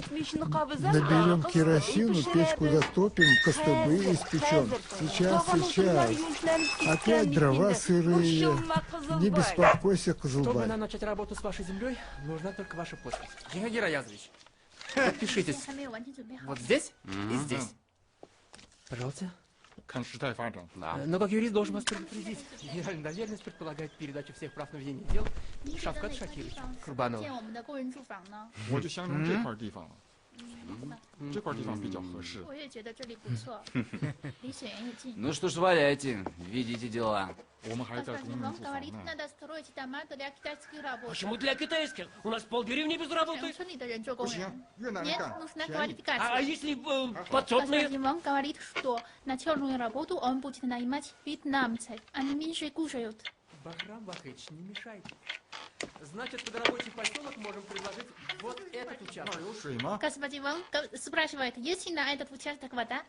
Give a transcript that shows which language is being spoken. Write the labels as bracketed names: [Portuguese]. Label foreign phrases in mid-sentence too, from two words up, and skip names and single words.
[Russian] Наберем керосину, печку затопим, костыбы испечем. Сейчас. Опять дрова сырые. Не беспокойся, Чтобы Козылбай. нам начать работу с вашей землей, нужна только ваша подпись. Геннадий Раязович, подпишитесь вот здесь и здесь. Пожалуйста. [Chinese] 看时代发展。 [Russian] Но как юрист должен вас предупредить. Генеральная доверенность предполагает передачу всех прав на ведение дел Шавкат Шакировичу Курбанову. [Chinese] 建我们的工人住房呢？我就相中这块地方了，这块地方比较合适。我也觉得这里不错，离水源也近。 [Russian] Ну что ж, валяйте, видите дела. [Chinese] 我们还在工人 [Russian] Господин [Chinese] 住 [Russian] Ван [Chinese] 房 [Russian] говорит, [Chinese] 呢。 [Russian] надо строить дома для китайских работ. Почему для китайских? У нас полдеревни без работы. [Chinese] 村里的人做工不行人，越南人 [Russian] нет, [Chinese] 干 [Russian] нужна [Chinese] 便宜。 [Russian] квалификация. А если подсобные? Господин Ван говорит, что начальную работу он будет нанимать вьетнамцев. Они меньше кушают. Бахрам Бахыч, не мешайте. Значит, под рабочий поселок можем предложить вот этот участок. [Chinese] 有水吗？ [Russian] Господин Ван спрашивает, есть ли на этот участок вода?